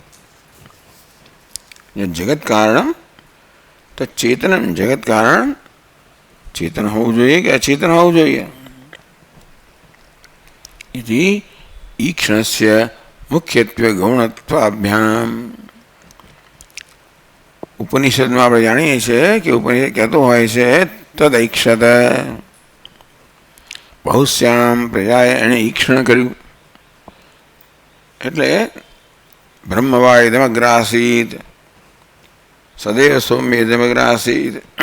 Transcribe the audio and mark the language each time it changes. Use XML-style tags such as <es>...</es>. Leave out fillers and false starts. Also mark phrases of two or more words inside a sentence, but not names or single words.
<sa>जगत कारणम तच्चेतनम</sa> <gu>જગત કારણ ચેતન હોવું જોઈએ કે અચેતન હોવું જોઈએ.</gu> <sa>इति ईक्षणस्य मुख्यत्वे गौणत्वाभ्याम.</sa> <hi>उपनिषद में</hi> <gu>આપણે જાણીએ છીએ કે ઉપનિષદ કહેતો હોય છે</gu> <sa>तदैक्षत बहुश्याम प्रजाए</sa> <gu>એણે ઈક્ષણ કર્યું.</gu> <sa>એટલે ब्रह्मवा इदमग्रासीत सदैव सौम्य इदमग्रासीत.</sa>